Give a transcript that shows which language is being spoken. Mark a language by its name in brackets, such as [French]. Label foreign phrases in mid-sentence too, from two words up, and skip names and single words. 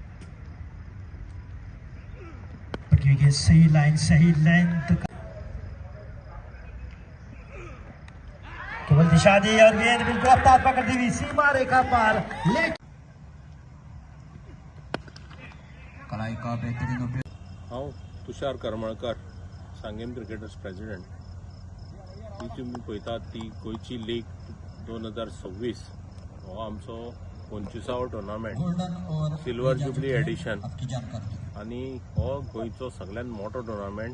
[Hindi] सही लाइन, सही लेंथ, केवल दिशा दी और गेंद बिल्कुल रफ्तार पकड़ती हुई सीमा रेखा पार। लेट कलाई का बेहतरीन उपयोग। [Konkani] हांव तुषार करमळकर, सांगेम क्रिकेटर्स प्रेसिडेंट। ही तुम्ही पळयतात ती गोंयची लीग 2026 हो आमचो 25वो टुर्नामेंट, [English] silver jubilee edition, [Konkani] आनी हो गोंयचो सगळ्यात मोठो टुर्नामेंट।